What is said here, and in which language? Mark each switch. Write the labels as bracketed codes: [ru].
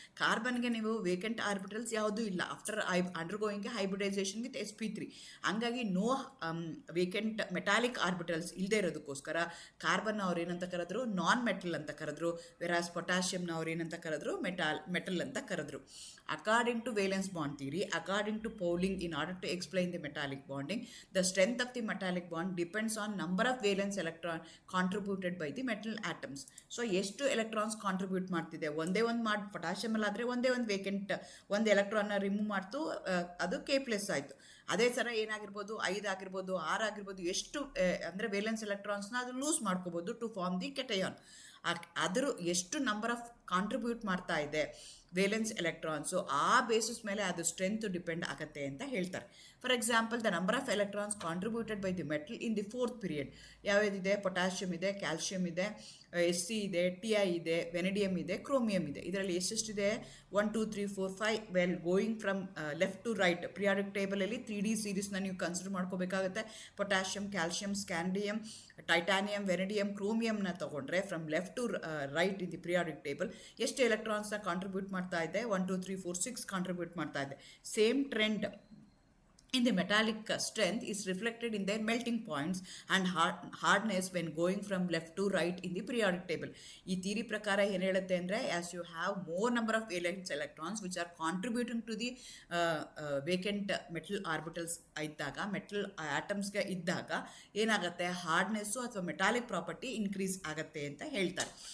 [kn] ಕಾರ್ಬನ್ಗೆ ನೀವು vacant orbitals ಯಾವುದೂ ಇಲ್ಲ [en] After ಅಂಡರ್ಗೋಯಿಂಗ್ಗೆ hybridisation with sp3. [kn] ಹಂಗಾಗಿ ನೋ ವೇಕೆಂಟ್ ಮೆಟಾಲಿಕ್ ಆರ್ಬಿಟಲ್ಸ್ ಇಲ್ಲದೆ ಇರೋದಕ್ಕೋಸ್ಕರ ಕಾರ್ಬನ್ ಅವ್ರು ಏನಂತ ಕರೆದ್ರು, ನಾನ್ ಮೆಟಲ್ ಅಂತ ಕರೆದ್ರು. ವೆರಾಸ್ ಪೊಟ್ಯಾಷಿಯಮ್ನ ಅವ್ರು ಏನಂತ ಕರೆದ್ರು, ಮೆಟಲ್ ಅಂತ ಕರೆದ್ರು. [en] According to valence bond theory, according to Pauling, in order to explain the metallic bonding, the strength of the metallic bond depends on number of valence electron contributed by the metal atoms. [kn] So ಎಷ್ಟು electrons contribute ಮಾಡ್ತಿದೆ, ಒಂದೇ ಒಂದು potassium ಅಲ್ಲಾದರೆ ಒಂದೇ ಒಂದು vacant ಒಂದು ಎಲೆಕ್ಟ್ರಾನ್ನ remove ಮಾಡ್ತು, ಅದು K+ ಆಯಿತು. ಅದೇ ಥರ ಏನಾಗಿರ್ಬೋದು, 5 ಆಗಿರ್ಬೋದು, 6 ಆಗಿರ್ಬೋದು, ಎಷ್ಟು ಅಂದರೆ ವೇಲೆನ್ಸ್ ಎಲೆಕ್ಟ್ರಾನ್ಸ್ನ ಅದು ಲೂಸ್ ಮಾಡ್ಕೋಬೋದು [en] To form the cation. [kn] ಅದ್ರ ಎಷ್ಟು ನಂಬರ್ ಆಫ್ ಕಾಂಟ್ರಿಬ್ಯೂಟ್ ಮಾಡ್ತಾ ಇದೆ ವೇಲೆನ್ಸ್ ಎಲೆಕ್ಟ್ರಾನ್ಸು, ಆ ಬೇಸಿಸ್ ಮೇಲೆ ಅದು ಸ್ಟ್ರೆಂತ್ ಡಿಪೆಂಡ್ ಆಗುತ್ತೆ ಅಂತ ಹೇಳ್ತಾರೆ. [en] For example, the number of electrons contributed by the metal in the fourth period ಯಾವ್ಯಾವುದಿದೆ? [kn] Potassium ಇದೆ, ಕ್ಯಾಲ್ಶಿಯಮ್ ಇದೆ, Sc ಇದೆ, Ti ಇದೆ, ವೆನಿಡಿಯಮ್ ಇದೆ, ಕ್ರೋಮಿಯಮ್ ಇದೆ. ಇದರಲ್ಲಿ ಎಷ್ಟೆಷ್ಟಿದೆ? 1 2 3 4 5 [en] well going from left to right [kn] periodic ಟೇಬಲಲ್ಲಿ 3D ಸೀರೀಸ್ನ ನೀವು ಕನ್ಸಿಡರ್ ಮಾಡ್ಕೋಬೇಕಾಗುತ್ತೆ. ಪೊಟ್ಯಾಷಿಯಮ್, ಕ್ಯಾಲ್ಶಿಯಮ್, ಸ್ಕ್ಯಾಂಡಿಯಮ್, ಟೈಟಾನಿಯಮ್, ವೆನಿಡಿಯಮ್, ಕ್ರೋಮಿಯಮ್ನ ತಗೊಂಡ್ರೆ [en] from left to right in the periodic table [kn] ಎಷ್ಟು ಎಲೆಕ್ಟ್ರಾನ್ಸ್ನ ಕಾಂಟ್ರಿಬ್ಯೂಟ್ ಮಾಡ್ತಾ ಇದೆ? 1 2 3 4 6 ಕಾಂಟ್ರಿಬ್ಯೂಟ್ ಮಾಡ್ತಾ ಇದೆ. [en] Same trend in the metallic strength is reflected in their melting points and hardness when going from left to right in the periodic table. [kn] ಈ theory ಪ್ರಕಾರ ಏನು ಹೇಳುತ್ತೆ ಅಂದರೆ, [en] as you have more number of valence electrons which are contributing to the vacant metal orbitals [kn] ಇದ್ದಾಗ, metal ಆಟಮ್ಸ್ಗೆ ಇದ್ದಾಗ ಏನಾಗುತ್ತೆ? ಹಾರ್ಡ್ನೆಸ್ಸು ಅಥವಾ metallic property increase ಆಗುತ್ತೆ ಅಂತ ಹೇಳ್ತಾರೆ.